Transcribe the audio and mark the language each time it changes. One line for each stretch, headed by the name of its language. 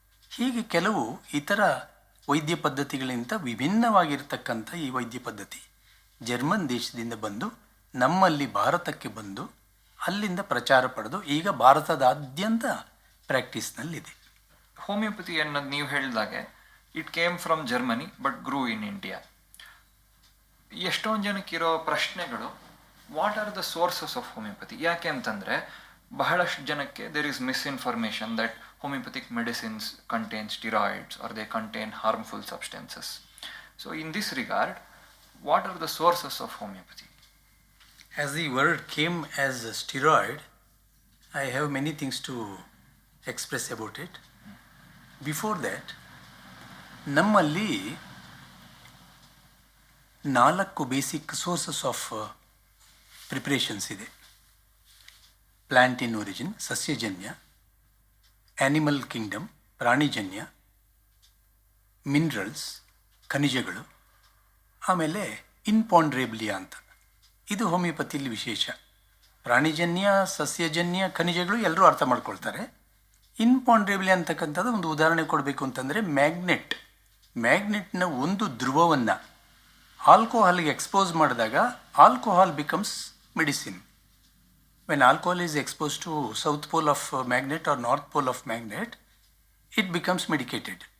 Kannada: ಹೀಗೆ ಕೆಲವು ಇತರ ವೈದ್ಯ ಪದ್ಧತಿಗಳಿಂದ ವಿಭಿನ್ನವಾಗಿರ್ತಕ್ಕಂಥ ಈ ವೈದ್ಯ ಪದ್ಧತಿ ಜರ್ಮನ್ ದೇಶದಿಂದ ಬಂದು ನಮ್ಮಲ್ಲಿ ಭಾರತಕ್ಕೆ ಬಂದು ಅಲ್ಲಿಂದ ಪ್ರಚಾರ ಪಡೆದು ಈಗ ಭಾರತದಾದ್ಯಂತ ಪ್ರಾಕ್ಟೀಸ್ನಲ್ಲಿದೆ.
English: homeopathy
Kannada: ಅನ್ನೋದು ನೀವು ಹೇಳಿದಾಗೆ
English: It came from Germany but grew in India.
Kannada: ಎಷ್ಟೊಂದು ಜನಕ್ಕಿರೋ ಪ್ರಶ್ನೆಗಳು,
English: What are the sources of homeopathy?
Kannada: ಯಾಕೆ ಅಂತಂದರೆ ಬಹಳಷ್ಟು ಜನಕ್ಕೆ
English: There is misinformation that homeopathic medicines contain steroids or they contain harmful substances. So in this regard, what are the sources of homeopathy? As the word came as a steroid, I have many things to express about it. Before that, ನಮ್ಮಲ್ಲಿ 4 basic sources of preparations ಇದೆ. Plant in origin, ಸಸ್ಯಜನ್ಯ, animal kingdom, ಪ್ರಾಣಿಜನ್ಯ, minerals, ಖನಿಜಗಳು, ಆಮೇಲೆ imponderabilia ಅಂತ.
Kannada: ಇದು ಹೋಮಿಯೋಪತಿಲಿ ವಿಶೇಷ. ಪ್ರಾಣಿಜನ್ಯ, ಸಸ್ಯಜನ್ಯ, ಖನಿಜಗಳು ಎಲ್ಲರೂ ಅರ್ಥ ಮಾಡ್ಕೊಳ್ತಾರೆ. ಇನ್ಪಾಂಡ್ರೇಬ್ಲಿಯಾ ಅಂತಕ್ಕಂಥದ್ದು ಒಂದು ಉದಾಹರಣೆ ಕೊಡಬೇಕು ಅಂತಂದರೆ ಮ್ಯಾಗ್ನೆಟ್ನ ಒಂದು ಧ್ರುವವನ್ನು ಆಲ್ಕೋಹಾಲ್ಗೆ ಎಕ್ಸ್ಪೋಸ್ ಮಾಡಿದಾಗ alcohol becomes medicine.
English: When alcohol is exposed to south pole of magnet or north pole of magnet, it becomes medicated.